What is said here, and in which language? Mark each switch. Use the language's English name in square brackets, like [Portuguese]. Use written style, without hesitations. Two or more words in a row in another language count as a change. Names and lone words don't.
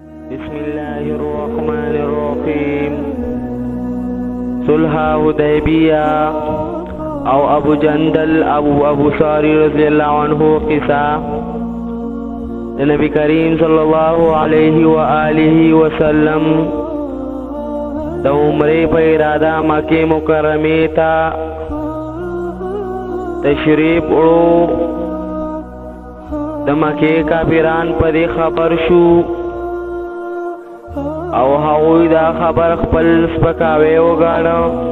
[Arabic] بسم الله الرحمن الرحيم. [Pashto] صلح حدیبیہ او ابو جندل ابو ساری [Arabic] رضی اللہ عنہ [Pashto] قصہ نبی کریم [Arabic] صلی اللہ علیہ وآلہ وسلم [Pashto] د عمرې په اراده مکه مکرمه ته تشریف وړو. د مکه کافران په دې خبر شو او هغوی دا خبر خپل سپکاوی وګاڼه.